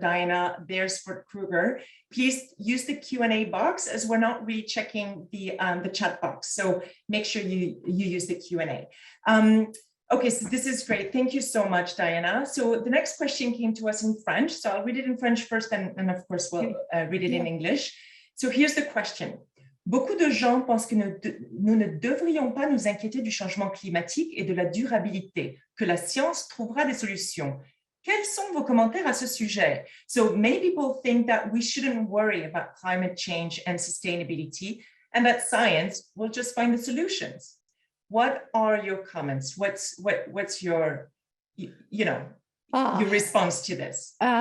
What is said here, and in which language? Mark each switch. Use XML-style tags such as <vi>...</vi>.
<en>Diana Beresford-Kruger, please use the Q&A box, as we're not really checking the chat box. So make sure you use the Q&A. Okay, so this is great. Thank you so much, Diana. So the next question came to us in French. So I'll read it in French first, and of course, we'll read it in English. So here's the question.</en> <fr>Beaucoup de gens pensent que nous ne devrions pas nous inquiéter du changement climatique et de la durabilité, que la science trouvera des solutions. Quels sont vos commentaires à ce sujet?</fr> <en>So many people think that we shouldn't worry about climate change and sustainability, and that science will just find the solutions. What are your comments? What's your, your response to this?</en>